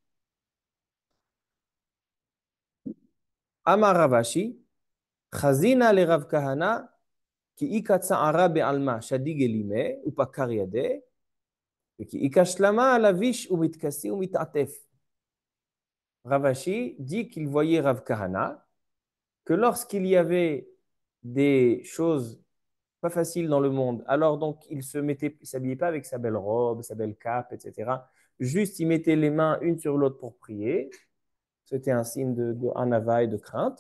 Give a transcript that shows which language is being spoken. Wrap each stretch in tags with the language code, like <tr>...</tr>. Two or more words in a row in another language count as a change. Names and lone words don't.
<arc>אמר רב אשי חזינא ליה רב כהנא כי איכא צערא בעלמא שדי גלימא ופכר ידיה כי איכא שלמא לביש ומתכסי ומתעטף.</arc> <fr>Ravashi dit qu'il voyait Rav Kahana, que lorsqu'il y avait des choses pas faciles dans le monde, alors donc il s'habillait pas avec sa belle robe, sa belle cape, etc. Juste, il mettait les mains une sur l'autre pour prier. C'était un signe de anava et de crainte.</fr>